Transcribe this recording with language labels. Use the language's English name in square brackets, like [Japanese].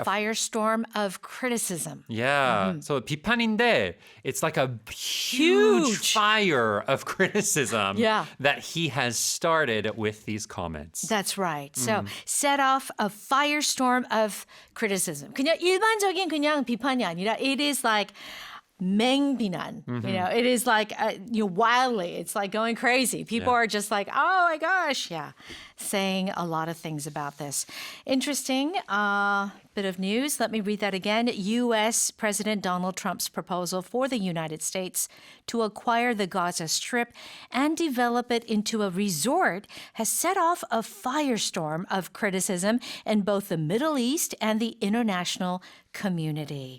[English] Firestorm of criticism. Yeah. So [Korean] 비판인데, [English] it's like a huge fire of criticism Yeah. that he has started with these comments. That's right. So set off a firestorm of criticism. [Korean] 그냥 일반적인 그냥 비판이 아니라 [English] it is like [Korean] 맹비난. [English] It is like wildly. It's like going crazy. People are just like, oh my gosh, saying a lot of things about this. Interesting bit of news. Let me read that again. U.S. President Donald Trump's proposal for the United States to acquire the Gaza Strip and develop it into a resort has set off a firestorm of criticism in both the Middle East and the international community.